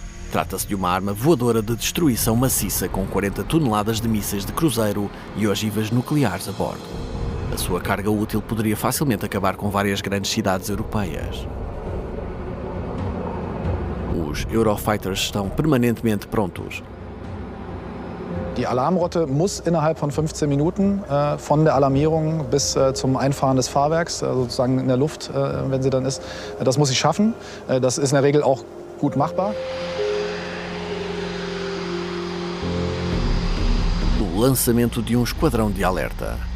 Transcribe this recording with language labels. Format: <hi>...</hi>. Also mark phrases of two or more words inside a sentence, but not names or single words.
<pt>Trata-se de uma arma voadora de destruição maciça com 40 toneladas de mísseis de cruzeiro e ogivas nucleares a bordo. A sua carga útil poderia facilmente acabar com várias grandes cidades europeias. Os Eurofighters estão permanentemente prontos.</pt> <de>Die Alarmrotte muss innerhalb von 15 Minuten von der Alarmierung bis zum Einfahren des Fahrwerks, sozusagen in der Luft, wenn sie dann ist, das muss sie schaffen. Das ist in der Regel auch gut machbar.</de> <pt>O lançamento de esquadrão de alerta.</pt>